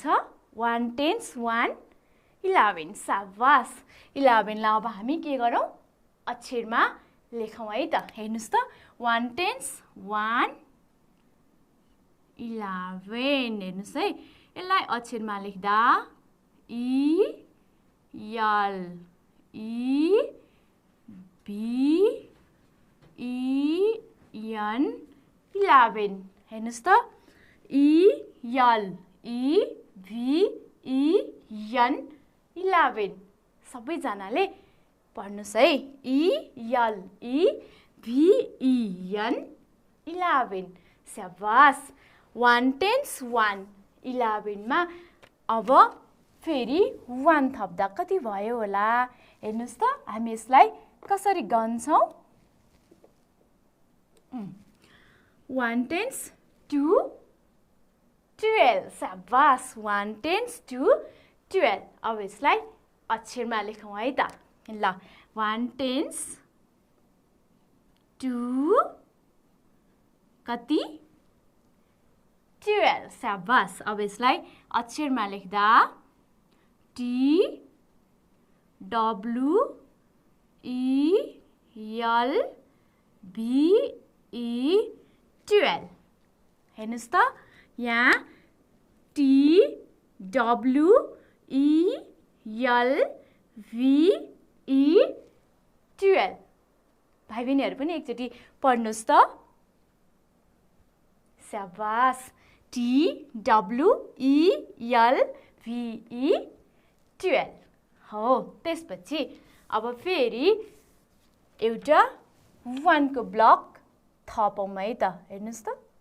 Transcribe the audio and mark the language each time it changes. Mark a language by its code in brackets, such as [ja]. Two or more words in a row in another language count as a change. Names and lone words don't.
[ne] 1 टेन्स 1 11। स्याबास। 11 लाई अब हामी के गरौँ? अक्षरमा लेखौँ है त। हेर्नुहोस् त 1 टेन्स 1 11। हेर्नुहोस् है यसलाई अक्षरमा लेख्दा [en] E L E V E N [ne] 11। हेर्नुहोस् त [en] E L E V E N [ne] 11। सबैजनाले पढ्नुहोस् है। [en] E L E V E N [ne] 11। स्याबास। 1 टेन्स 1 11 मा अब फेरि 1 थप्दा कति भयो होला? हेर्नुहोस् त हामी यसलाई कसरी गन्छौँ? 1 टेन्स 2 12। स्याबास। 1 टेन्स 2 12। अब यसलाई अक्षरमा लेखौँ है त। ल 1 टेन्स 2 कति? 12। स्याबास। अब यसलाई अक्षरमा लेख्दा [en] T W E L V E [ne] 12 हेर्नुस् त यहाँ TWELVE 12 भाइ बहिनीहरु पनि एकचोटी पढ्नुस् त शाबास TWELVE 12 हो त्यसपछि अब फेरि एउटा 1 को ब्लक थपौं है त हेर्नुस् त